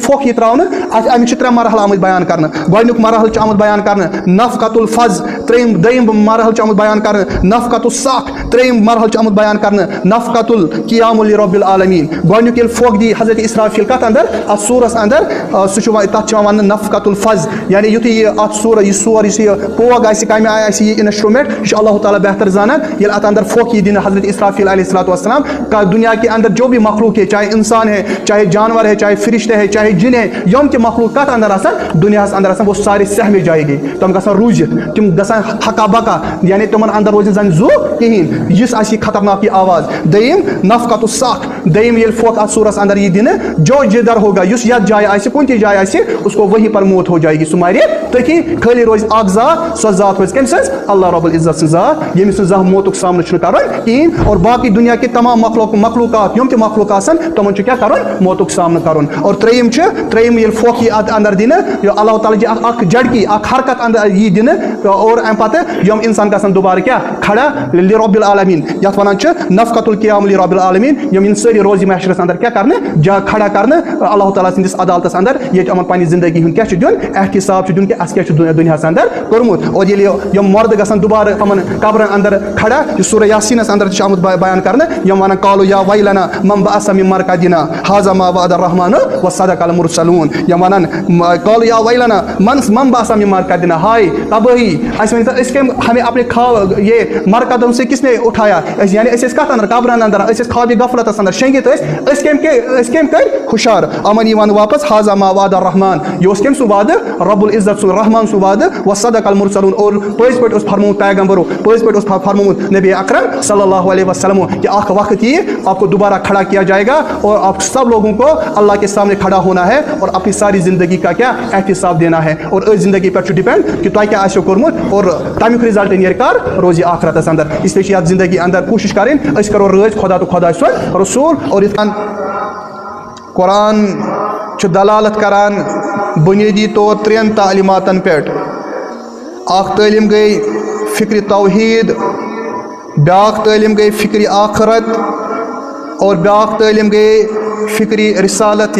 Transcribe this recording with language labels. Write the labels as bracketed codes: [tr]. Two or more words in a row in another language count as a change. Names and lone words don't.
[ks] پھۄکھ یہِ تراونہٕ اَمیُک چھِ 3 مرحل آمٕتۍ بیان کرنہٕ گۄڈٕنیُک مرحل چھُ آمُت بیان کرنہٕ [ar] نفقۃ الفظ [ks] دوٚیِم مرحل چھُ آمُت بیان کرنہٕ [ar] نفقۃ الساق [ks] ترٛیٚیِم مرحل چھُ آمُت بیان کرنہٕ [ar] نفقۃ القیام لرب العالمیٖن [ks] گۄڈٕنیُک ییٚلہِ پھۄکھ دی حضرت اسرافیل کتھ اندر اَتھ سوٗرس اندر سُہ چھُ تتھ چھُ یِوان وننہٕ [ar] نفقۃ الفظ [ks] یعنی یُتھُے یہِ اَتھ سوٗر یُس یہِ پوگ آسہِ کمہِ آیہِ آسہِ یہِ انسٹرومنٹ یہِ چھُ اللہ تعالیٰ بہتر زانان ییٚلہِ اَتھ اندر پھۄکھ یی دِنہٕ حضرت اسرافیل [ar] علیہ الصلوۃ والسلام [ur] دنیا کے اندر جو بھی مخلوق ہے چاہے انسان ہے چاہے جانور ہے چاہے فرشتے ہے چاہے جن ہے [ks] یِم تہِ مخلوق کتھ اندر آسان دُنیاہس اندر آسان [ur] وہ سارے [ks] سہمے جایہِ گٔے تِم گژھان روٗزِتھ تِم گژھان حقا بقا یعنی تِمن اندر روزِ زن زُو کِہیٖنۍ یُس آسہِ یہِ خطرناک یہِ آواز دوٚیِم [ar] نفقۃ الساق [ks] دوٚیِم ییٚلہِ پھۄکھ اَتھ سوٗرس اندر یی دِنہٕ [ur] جو جدر ہوگا [ks] یُس یتھ جایہِ آسہِ کُنہِ تہِ جایہِ آسہِ [ur] اس کو وہی پر موت ہو جائے گی [ks] سُہ مرِ تٔتھی خٲلی روزِ اکھ ذات سۄ ذات روزِ کٔمۍ سٕنٛز اللہ رب العزت سٕنٛز ذات ییٚمِس نہٕ زانٛہہ موتُک سامنہٕ چھُنہٕ کرُن کِہیٖنۍ اور باقٕے [ur] دُنیا کے تمام مخلوقات [ks] یِم تہِ مخلوق آسن تِمن چھُ کیاہ کرُن موتُک سامنہٕ کرُن اور ترٛیٚیِم ییٚلہِ پھۄکھ یی اتھ اندر دِنہٕ اللہ تعالیٰ جی اکھ جڑکی اکھ حرکت اندر یی دِنہٕ اور امہِ پتہٕ یِم انسان گژھن دوبارٕ کیاہ کھڑا [ar] لرب العالمیٖن [ks] یتھ ونان چھِ [ar] نفقۃ القیام لرب العالمیٖن [ks] یِم یِن سٲری روزِ محشرس اندر کیاہ کرنہٕ کھڑا کرنہٕ اللہ تعالیٰ سٕنٛدِس عدالتس اندر ییٚتہِ یِمن پننہِ زندگی ہُنٛد کیاہ چھُ دیُن احتساب چھُ دیُن کہِ اَسہِ کیاہ چھُ دُنیاہس اندر کوٚرمُت اور ییٚلہِ یِم مردٕ گژھن دوبارٕ یِمن قبرن اندر کھڑا یُس سورہ یاسیٖنس اندر چھُ آمُت بیان کرنہٕ یِم ونان [ar] قالوا یا ویلنا من بعث من مرقدنا هذا ما وعد الرحمن وصدق المرسلون [ks] یِم ونان [ar] قالوا یا ویلنا من بعث من مرقدنا [ks] ہائے تباہی اَسہِ ؤنۍ تو أسۍ کٔمۍ [ur] ہمیں اپنے خواب یہ مرقدوں سے کس نے اٹھایا [ks] یعنی أسۍ ٲسۍ کتھ اندر قبرن اندر أسۍ ٲسۍ خوابِ غفلتس اندر شیٚنگِتھ أسۍ کٔمۍ کٔرۍ ہُشار یِمن یی ونہٕ واپس [ar] هذا ما وعد الرحمن [ks] یہِ اوس کٔمۍ سُنٛد وعدٕ [ar] رب العزت [ks] سُنٛد رحمان سُنٛد وعدٕ [ar] وصدق المرسلون [ks] اور پٔزۍ پٲٹھۍ اوس فرمومُت پیغمبرو پٔزۍ پٲٹھۍ اوس فرمومُت نبی اکرم [ar] صلی اللہ علیہ وسلم [ks] کہ اکھ وقت [ur] یہ آپ کو دوبارہ کھڑا کیا جائے گا اور آپ سب لوگوں کو اللہ کے سامنے کھڑا ہونا ہے اور اپنی ساری زندگی کا کیا احتساب دینا ہے اور اس زندگی پر ڈپینڈ [ks] کہ تۄہہِ کیٛاہ آسیو کوٚرمُت اور تمیُک رِزلٹ نیرِ کر روزِ آخرتس اندر اسلیے چھِ یتھ زندگی اندر کوٗشش کرٕنۍ أسۍ کرو رٲضۍ خۄدا تہٕ خۄداے سُنٛد رسوٗل اور یِتھ کٔنۍ قرآن چھُ دلالت کران بُنیٲدی طور 3 تعلیٖماتن پٮ۪ٹھ اکھ تعلیٖم گٔے فکرِ توحیٖد بیاکھ تعلیٖم گٔے فکرِ آخرت اور بیاکھ تعلیٖم گٔے فکرِ رسالت